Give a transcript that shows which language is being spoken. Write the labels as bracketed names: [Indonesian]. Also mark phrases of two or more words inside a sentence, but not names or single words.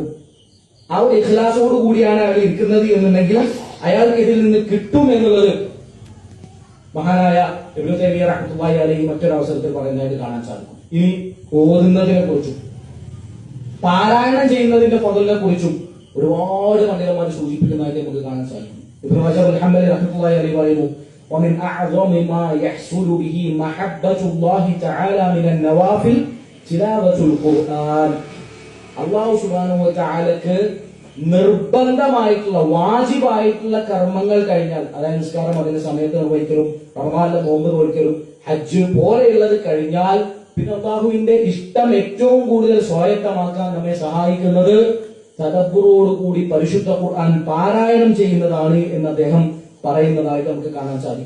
[Malayalam] ആ ഒരു ഇഖ്ലാസോട് കൂടിയാണ് അയാൾ ഇരിക്കുന്നത് എന്നുണ്ടെങ്കിൽ അയാൾക്ക് ഇതിൽ നിന്ന് കിട്ടും എന്നുള്ളത് മഹാനായ ഇബ്നു തൈമിയ്യ [Arabic] رحمة الله عليه [Malayalam] മറ്റൊരു അവസരത്തിൽ പറയുന്നതായിട്ട് കാണാൻ സാധിക്കും. ഇനി ഓതുന്നതിനെ കുറിച്ചും പാരായണം ചെയ്യുന്നതിന്റെ ഫضലിനെ കുറിച്ചും ഒരുപാട് പണ്ഡിതന്മാർ സൂചിപ്പിക്കുന്നതായിട്ട് നമുക്ക് കാണാൻ സാധിക്കും. ഇബ്നു റജബ് അൽ ഹംബലി [Arabic] رحمة الله عليه [Malayalam] പറയുന്നു, [Arabic] ومن أعظم ما يحصل به محبة الله تعالى من النوافل تلاوة القرآن. [Malayalam] അല്ലാഹു [Arabic] سبحانه وتعالى [Malayalam] നിർബന്ധമായിട്ടുള്ള വാജിബായിട്ടുള്ള കർമ്മങ്ങൾ കഴിഞ്ഞാൽ, അതായത് നിസ്കാരം അതിന്റെ സമയത്ത് നിർവഹിക്കലും റമദാനിലെ നോമ്പ് നോൽക്കലും ഹജ്ജ് പോലെയുള്ളത് കഴിഞ്ഞാൽ പിന്നെ അല്ലാഹുവിന്റെ ഇഷ്ടം ഏറ്റവും കൂടുതൽ സ്വായത്തമാക്കാൻ നമ്മെ സഹായിക്കുന്നത് തദബ്ബുറോട് കൂടി പരിശുദ്ധ ഖുർആൻ പാരായണം ചെയ്യുന്നതാണ് എന്ന് അദ്ദേഹം പറയുന്നതായിട്ട് നമുക്ക് കാണാൻ സാധിക്കും.